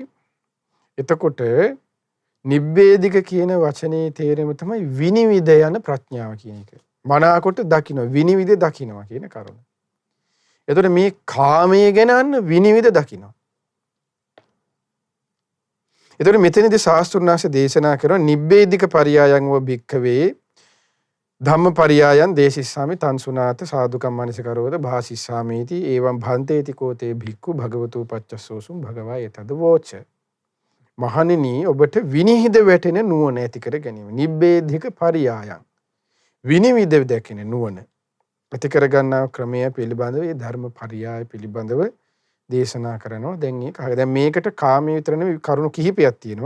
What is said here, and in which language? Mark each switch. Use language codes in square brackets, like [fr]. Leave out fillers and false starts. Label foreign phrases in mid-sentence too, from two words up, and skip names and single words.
[si] එතකොට නිබ්බේධික කියන වචනේ තේරුම තමයි විනිවිද යන ප්‍රඥාව කියන එක. මනාකොට දකින්න විනිවිද දකින්නවා කියන කරුණ. එතකොට මේ කාමයේ ගැන අන්න විනිවිද දකින්නවා. එතකොට මෙතනදී ශාස්ත්‍රුන් වහන්සේ දේශනා කරන [pi] නිබ්බේධික පරියායන් වූ භික්ඛවේ ධම්මපරියායන් දේශිස්සාමි තන්සුනාත සාදුකම් මනසකරෝද භාසිස්සාමීති එවං භන්තේති කෝතේ භික්ඛු භගවතු පච්චස්සෝසුම් භගවා යතද වෝච. [si] මහණෙනි ඔබට විනිහිද වැටෙන නුවණ ඇති කර ගැනීම. [pi] නිබ්බේධික පරියායන් [si] විනිවිද දැකින නුවණ ඇති කර ගන්නා ක්‍රමය පිළිබඳව ඒ ධර්ම පරියාය පිළිබඳව දේශනා කරනවා. දැන් මේකට කාමයේ විතර නෙවෙයි කරුණු කිහිපයක් තියෙනවා.